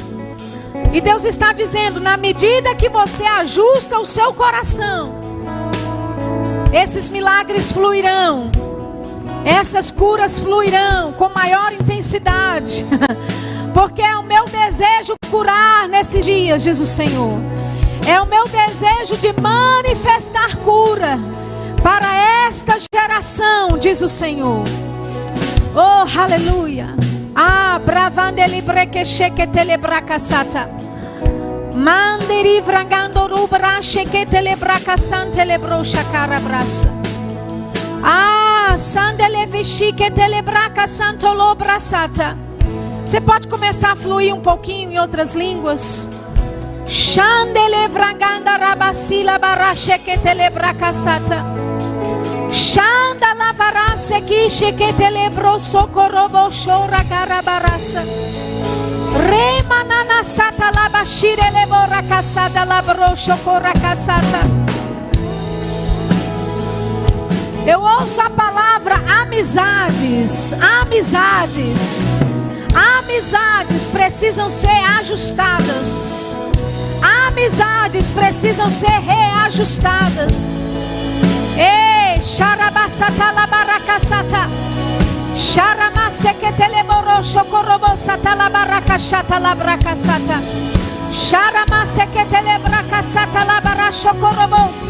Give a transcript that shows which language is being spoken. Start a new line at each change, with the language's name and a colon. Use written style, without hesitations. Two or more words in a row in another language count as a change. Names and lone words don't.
Portuguese: E Deus está dizendo: na medida que você ajusta o seu coração, esses milagres fluirão, essas curas fluirão com maior intensidade. Porque é o meu desejo curar nesses dias, diz o Senhor. É o meu desejo de manifestar cura para esta geração, diz o Senhor. Oh, aleluia. Ah, bravandeli brequechequetelebracasata. Manderi vrangandorubra chequetelebracasantelebrosacarabraça. Ah, sandelevichiquetelebracasantolobrasata. Você pode começar a fluir um pouquinho em outras línguas. Chandelevrangandarabassila barachequetelebracasata. Shanda lavarase kishe que telebro socorobo shora carabarasa. Remanana sata labashire lebora casada labro chocora casata. Eu ouço a palavra amizades. Amizades. Amizades precisam ser ajustadas. Amizades precisam ser reajustadas. Ei, Xarabasata labaracasata. Xaramasequeteleboro chocorobosata labaracachata labracasata. Xaramasequetelebracasata labarachocorobosa.